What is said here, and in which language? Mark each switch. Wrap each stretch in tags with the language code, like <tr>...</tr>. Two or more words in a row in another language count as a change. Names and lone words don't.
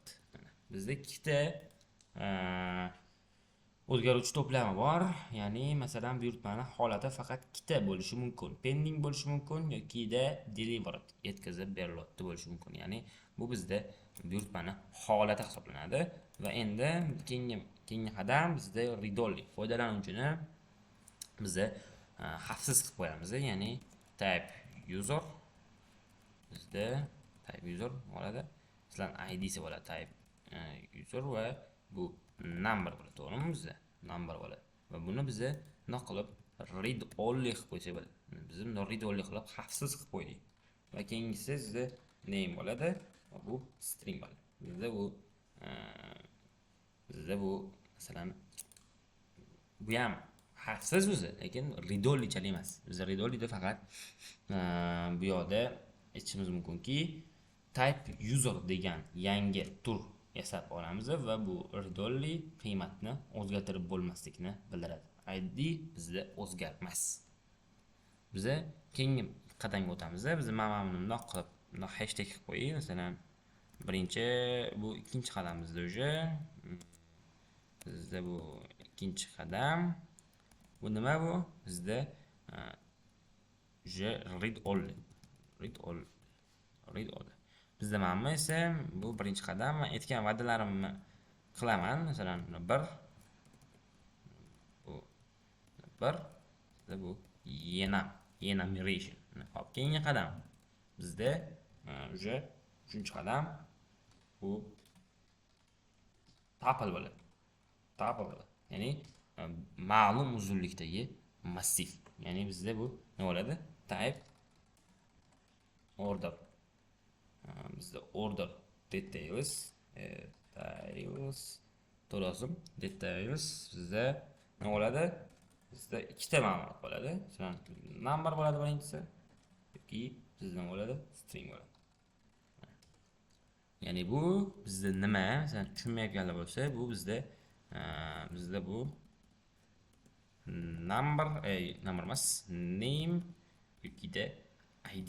<uz>Bizda ikkita o'zgaruvchi to'plami bor. Ya'ni masalan buyurtmani holati faqat ikkita bo'lishi mumkin. Pending bo'lishi mumkin yoki delivered yetkazib beriladi bo'lishi mumkin. Ya'ni bu bizda buyurtmani holati hisoblanadi va endi keyingi qadam bizda</uz> <en>read-only</en> <uz>foydalanuvchini biz xavfsiz qilib qo'yamiz. Ya'ni</uz> <en>type user</en> <uz>bizda</uz> <en>type user</en> <uz>bo'ladi. Sizlar id'si bo'ladi</uz> <en>type user</en> <uz>va bu number bo'ladi, to'g'rimi? Bizda number bo'ladi va buni biz nima qilib</uz> <en>read only</en> <uz>qilib qo'ysak bo'ladi. Biz buni</uz> <en>read only</en> <uz>qilib xavfsiz qilib qo'ydik. Va keyingisi bizda name bo'ladi va bu string bo'ladi. Bizda bu masalan bu ham xavfsiz o'zi, lekin</uz> <en>read only</en> <uz>chalik emas. Biz</uz> <en>read only</en> <uz>da faqat bu yoqda aytishimiz mumkinki</uz> <en>type user</en> <uz>degan yangi tur yasab olamiz va bu</uz> <en>read-only</en> <uz>qiymatni o'zgartirib bo'lmaslikni bildiradi. ID bizda o'zgarmas. Biz keyingi qadamga o'tamiz. Biz mana buni bundoq qilib, bundoq hashtag qilib qo'ying. Masalan, birinchi bu ikkinchi qadamimizda bizda bu ikkinchi qadam. Bu nima bu? Bizda</uz> <en>read-only.</en> <uz>Bizda mana esa bu birinchi qadam. Men aytgan va'dalarimni qilaman. Masalan, bu enumeration. Hop, keyingi qadam. Bizda o'sha 3-qadam bu tuple bo'ladi. Ya'ni ma'lum uzunlikdagi massiv. Ya'ni bizda bu nima bo'ladi?</uz> <en>Type order.</en> <uz>Bizda</uz> <en>order details</en> <uz>to'lazim details bizda nima bo'ladi? Bizda ikkita ma'lumot bo'ladi. Masalan, number bo'ladi birinchisi yoki bizda nima bo'ladi? String bo'ladi. Ya'ni bu bizda nima? Masalan, tushunmayotganlar bo'lsa, bu bizda bu number emas, name yoki id.</uz>